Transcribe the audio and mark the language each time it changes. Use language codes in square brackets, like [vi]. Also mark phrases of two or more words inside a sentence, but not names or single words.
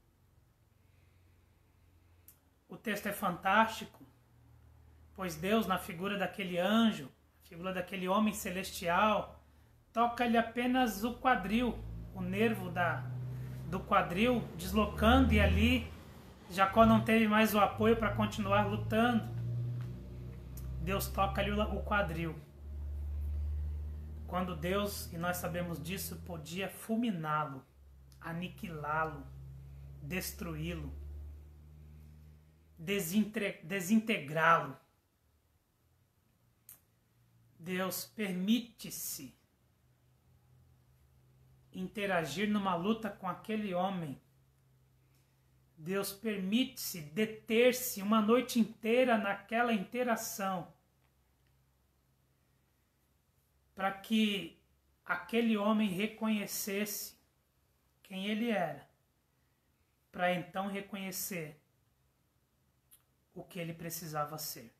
[pt] O texto é fantástico, pois Deus, na figura daquele anjo, figura daquele homem celestial, toca-lhe apenas o quadril, o nervo do quadril, deslocando, e ali Jacó não teve mais o apoio para continuar lutando. Deus toca-lhe o quadril. Quando Deus, e nós sabemos disso, podia fulminá-lo, aniquilá-lo, destruí-lo, desintegrá-lo. Deus permite-se interagir numa luta com aquele homem. Deus permite-se deter-se uma noite inteira naquela interação, para que aquele homem reconhecesse quem ele era, para então reconhecer o que ele precisava ser.